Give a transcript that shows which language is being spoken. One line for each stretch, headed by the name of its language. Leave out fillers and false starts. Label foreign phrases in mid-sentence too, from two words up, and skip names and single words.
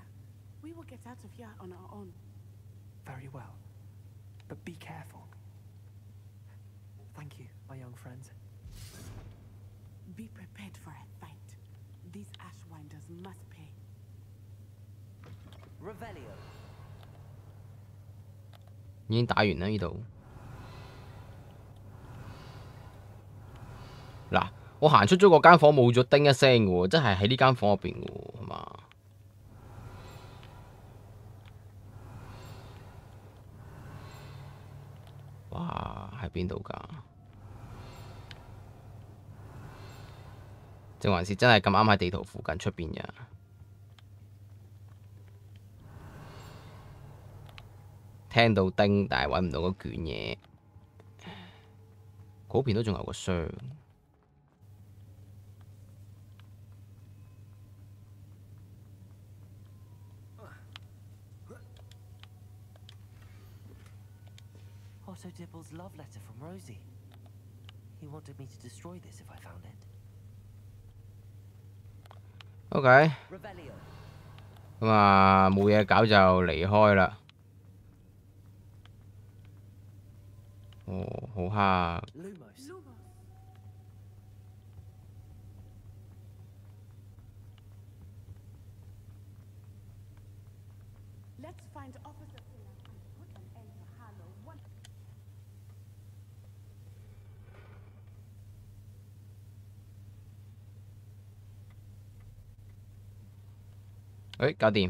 English: We will get out of here on our own. Very well. But be careful. Thank you, my young friends. Be prepared for a fight. These Ashwinders must pay. Revelio.
Cantonese: 已經打完啦呢度。嗱，我行出咗嗰間房冇咗叮一聲嘅喎，即係喺呢間房入邊嘅喎，係嘛？哇，喺邊度㗎？定還是真係咁啱喺地圖附近出邊㗎？聽到叮，但係揾唔到嗰卷嘢。嗰邊都仲有個箱。
English: Otto Dibble's love letter from Rosie. He wanted me to destroy this if I found it. OK。 Revelio.
Cantonese: 咁啊，冇嘢搞就離開啦。哦，好黑。 Lumos.
English: Let's find Officer Singer and put an end to Harlow once.
Cantonese: 誒，搞掂。